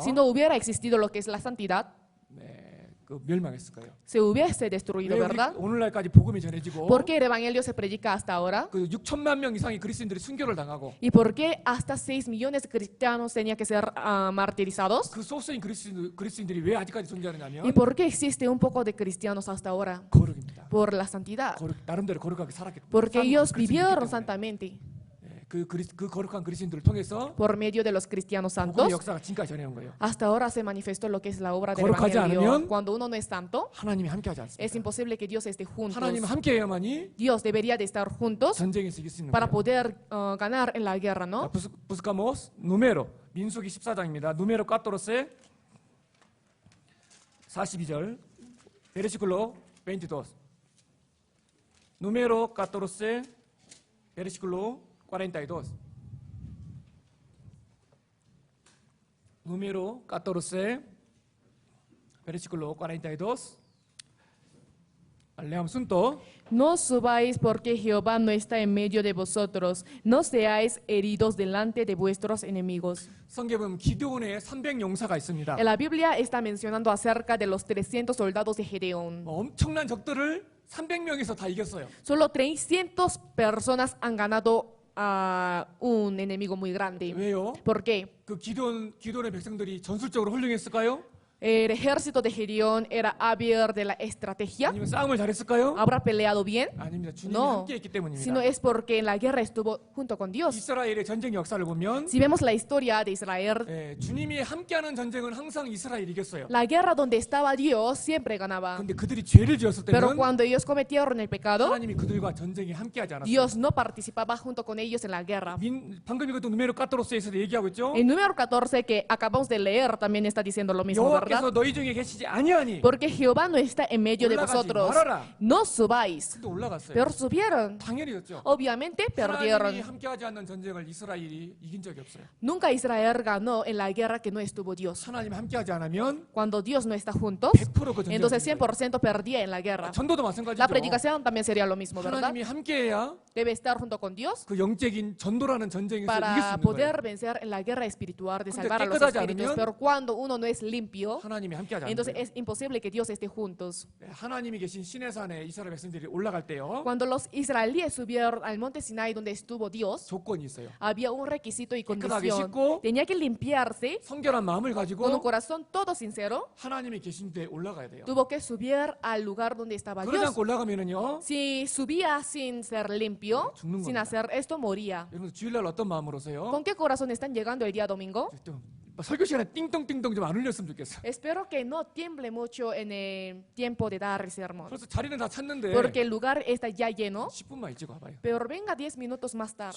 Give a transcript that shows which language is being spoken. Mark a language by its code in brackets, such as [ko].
[es] Si no hubiera existido lo que es la santidad, [ko] 그 멸망했을 거예요. [es] se hubiese destruido, [ko] 왜 우리 [es] ¿verdad? [ko] 오늘날까지 복음이 전해지고 [es] ¿Por qué el evangelio se predica hasta ahora? [ko] 그 6천만 명 이상의 그리스도인들이 순교를 당하고 [es] ¿Y por qué hasta 6 millones de cristianos tenían que ser martirizados? [ko] 그 소수인 그리스도인들이 왜 아직까지 존재하느냐면 [es] ¿Y por qué existe un poco de cristianos hasta ahora? [ko] 거룩입니다. [es] Por la santidad. [ko] 나름대로 거룩하게 살았기 [es] Porque ellos [ko] 그리스도인이기 [es] vivieron [ko] 때문에. [es] santamente. [ko] 그 거룩한 그리스도인들을 통해서 [es] Por medio de los cristianos [ko] 복음의 [es] santos, [ko] 역사가 지금까지 전해온 거예요. [es] hasta ahora se manifestó lo que es la obra del [ko] 거룩하지 [es] evangelio. [ko] 않으면 [es] Cuando uno no es santo, [ko] 하나님이 함께하지 [es] es [ko] 않습니다. [es] imposible que Dios esté juntos. [ko] 하나님 함께해야만이 [es] Dios debería de estar juntos [ko] 전쟁에서 이길 수 있는 [es] para [ko] 거예요. [es] poder ganar en la guerra, ¿no? 부스카모스 누메로 [ko] 민수기 14장입니다. [es] 누메로 까토로세 42절 베르시클로 22 누메로 까토로세 베르시클로 42 Número 14, versículo 42 레함 순도 No subáis porque Jehová no está en medio de vosotros. No seáis heridos delante de vuestros enemigos. [ko] 성경에 보면 기드온의 300 용사가 있습니다. [es] En la Biblia está mencionando acerca de los 300 soldados de Gedeón. [ko] 엄청난 적들을 300명에서 다 이겼어요. [es] Solo 300 personas han ganado a un enemigo muy grande. [ko] 왜요? [es] ¿Por qué? [ko] 그 기드온의 백성들이 전술적으로 훌륭했을까요? [es] ¿El ejército de Gedeón era hábil de la estrategia? [ko] 아니면 싸움을 잘했을까요? [es] ¿Habrá peleado bien? [ko] 아닙니다. 주님이 [es] No, [ko] 함께했기 때문입니다. [es] sino es porque en la guerra estuvo junto con Dios. [ko] 이스라엘의 전쟁 역사를 보면 [es] Si vemos la historia de Israel, [ko] 주님이 함께하는 전쟁은 항상 이스라엘이 이겼어요. [es] la guerra donde estaba Dios siempre ganaba. [ko] 근데 그들이 죄를 지었을 [es] Pero [ko] 때는 [es] cuando ellos cometieron el pecado, [ko] 하나님이 그들과 전쟁에 함께하지 않았어요. [es] Dios no participaba junto con ellos en la guerra. [ko] 방금 이것도 누메로 까토로스에서 얘기하고 있죠. [es] El número 14 que acabamos de leer también está diciendo lo mismo, ¿verdad? [ko] 여호와께서 너희 중에 계시지 아니하니 [es] Porque Jehová no está en medio de [ko] 올라가지 [es] vosotros. [ko] 말아라. [es] No subáis. [ko] 또 올라갔어요. [es] Pero subieron. [ko] 당연히였죠. [es] Obviamente [ko] 하나님이 [es] perdieron. [ko] 함께하지 않는 전쟁을 이스라엘이 이긴 적이 없어요. [es] Nunca Israel ganó en la guerra que no estuvo Dios. [ko] 하나님이 함께하지 않으면 [es] Cuando Dios no está juntos, [ko] 100% 그 전쟁을 [es] entonces [ko] 이긴 거예요. [es] 100% perdía en la guerra. [ko] 전도도 [es] La [ko] 마찬가지죠. [es] predicación también sería lo mismo, ¿verdad? [ko] 하나님이 함께해야 [es] Debe estar junto con Dios [ko] 그 영적인 전도라는 전쟁에서 이길 수 [es] para [ko] 있는 거예요. [es] poder vencer en la guerra espiritual de [ko] 근데 [es] salvar a los [ko] 깨끗하지 [es] espíritus. [ko] 않으면 [es] Pero cuando uno no es limpio, [ko] 하나님이 함께하지 않는 [es] entonces [ko] 거예요. [es] es imposible que Dios esté juntos. [ko] 하나님이 계신 시내산에 이스라엘 백성들이 올라갈 때요. [es] Cuando los israelíes subieron al monte Sinai donde estuvo Dios, [ko] 조건이 있어요. [es] había un requisito y [ko] 깨끗하게 [es] condición. [ko] 씻고 [es] Tenía que limpiarse [ko] 성결한 마음을 [es] con un [ko] 가지고 [es] corazón todo sincero. [ko] 하나님이 계신 데 올라가야 돼요. [es] Tuvo que subir al lugar donde estaba [ko] 그러지 [es] Dios. [ko] 않고 올라가면은요. [es] Si subía sin ser limpio, [ko] 죽는 [es] sin [ko] 겁니다. [es] hacer esto, moría. [ko] 여러분 주일날 어떤 마음으로서요? [es] ¿Con qué corazón están llegando el día domingo? [ko] 좀 설교 시간에 띵동띵동 좀 안 울렸으면 좋겠어요. [es] Espero que no tiemble mucho en el tiempo de dar el sermón, [ko] 벌써 자리는 다 찼는데 [es] porque el lugar está ya lleno. [ko] 10분만 일찍 와봐요. [es] Pero venga 10 minutos más tarde,